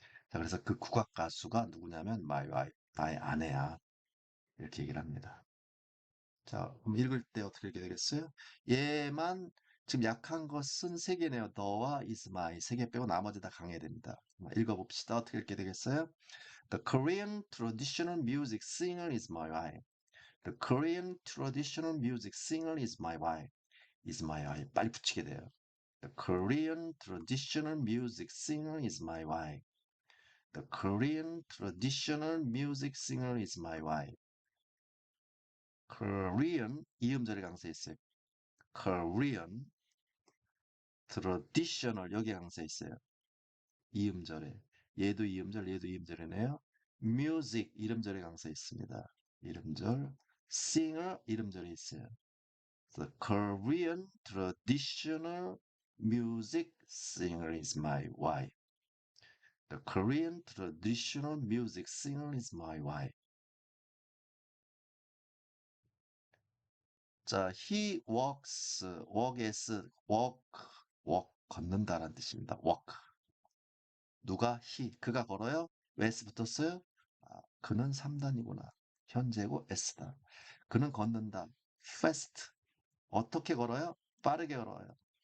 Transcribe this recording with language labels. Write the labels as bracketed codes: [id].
[ko] 자, 그래서 그 국악 가수가 누구냐면 [en] my wife, [ko] 나의 아내야. 이렇게 얘기를 합니다. 자, 그럼 읽을 때 어떻게 읽게 되겠어요? 얘만 지금 약한 것은 세 개네요. 너와 is my 세 개 빼고 나머지 다 강해야 됩니다. 읽어봅시다. 어떻게 읽게 되겠어요? [en] The Korean traditional music singer is my wife. The Korean traditional music singer is my wife. is my wife. [ko] 빨리 붙이게 돼요. [en] The Korean traditional music singer is my wife. The Korean traditional music singer is my wife. [ko] Korean 이음절의 강세 있어요. Korean traditional 여기 강세 있어요. 이음절에 얘도 이음절 얘도 이음절이네요. music 이름절의 강세 있습니다. 이름절, singer 이름절이 있어요. [en] The Korean traditional music singer is my wife. The Korean traditional music singer is my wife. [ko] 자, [en] he walks, [ko] walk, 걷는다라는 뜻입니다. walk. 누가? he, 그가 걸어요? 왜 s 붙었어요? 그는 3단이구나. 현재고 s다. 그는 걷는다. fast. 어떻게 걸어요? 빠르게 걸어요.